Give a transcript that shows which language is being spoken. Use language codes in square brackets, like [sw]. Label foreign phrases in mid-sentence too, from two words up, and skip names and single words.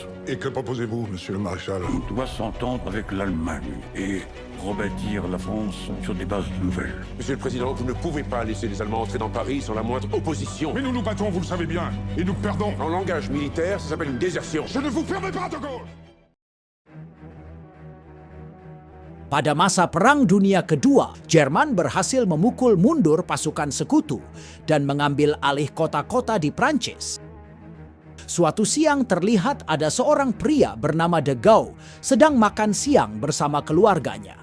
[fr] Et que proposez-vous, monsieur le maréchal? On doit s'entendre avec l'Allemagne et rebâtir la France sur des bases nouvelles. Monsieur le Président, vous ne pouvez pas laisser les Allemands entrer dans Paris sans la moindre opposition. Mais nous nous battons, vous le savez bien, et nous perdons. En langage militaire, ça s'appelle une désertion. Je ne vous permets pas, de Gaulle! [id] Pada masa Perang Dunia Kedua, Jerman berhasil memukul mundur pasukan sekutu dan mengambil alih kota-kota di Prancis. Suatu siang terlihat ada seorang pria bernama De Gaulle sedang makan siang bersama keluarganya.